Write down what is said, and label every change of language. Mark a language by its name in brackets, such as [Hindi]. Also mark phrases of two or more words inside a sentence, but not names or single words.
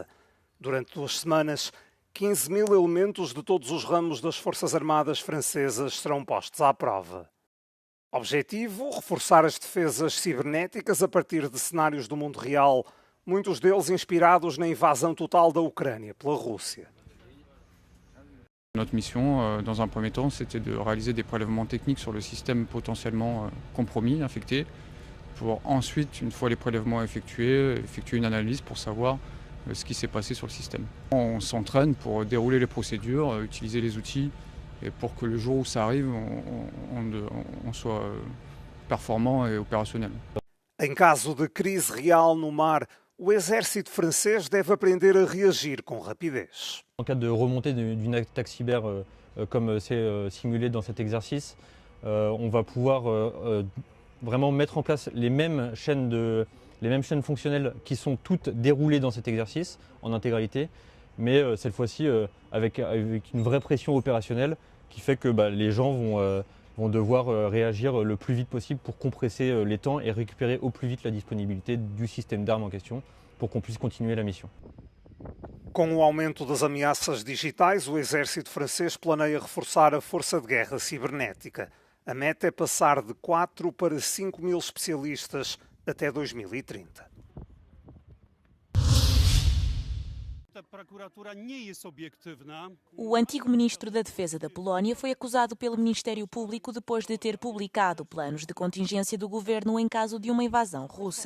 [Portuguese] Durante 2 semanas, 15.000 elementos de todos os ramos das Forças Armadas francesas serão postos à prova. Objetivo: reforçar as defesas cibernéticas a partir de cenários do mundo real, muitos deles inspirados na invasão total da Ucrânia pela Rússia. [French] Notre mission, dans un premier temps, c'était de réaliser des prélèvements techniques sur le système potentiellement compromis, infecté, pour ensuite, une fois les prélèvements effectués, effectuer une analyse pour savoir ce qui s'est passé sur le système. On s'entraîne pour dérouler les procédures, utiliser les outils, et pour que le jour où ça arrive, on soit performant et opérationnel. [Portuguese] Em caso de crise real no mar, o exército francês deve aprender a reagir com rapidez. [French] En cas de remontée d'une attaque cyber comme c'est simulé dans cet exercice, on va pouvoir vraiment mettre en place les mêmes chaînes fonctionnelles qui sont toutes déroulées dans cet exercice en intégralité, mais cette fois-ci avec une vraie pression opérationnelle qui fait que les gens vont devoir réagir le plus vite possible pour compresser les temps et récupérer au plus vite la disponibilité du système d'armes en question pour qu'on puisse continuer la mission. [Portuguese] Com o aumento das ameaças digitais, o exército francês planeia reforçar a força de guerra cibernética. A meta é passar de 4 para 5.000 especialistas até 2030. O antigo ministro da Defesa da Polónia foi acusado pelo Ministério Público depois de ter publicado planos de contingência do governo em caso de uma invasão russa.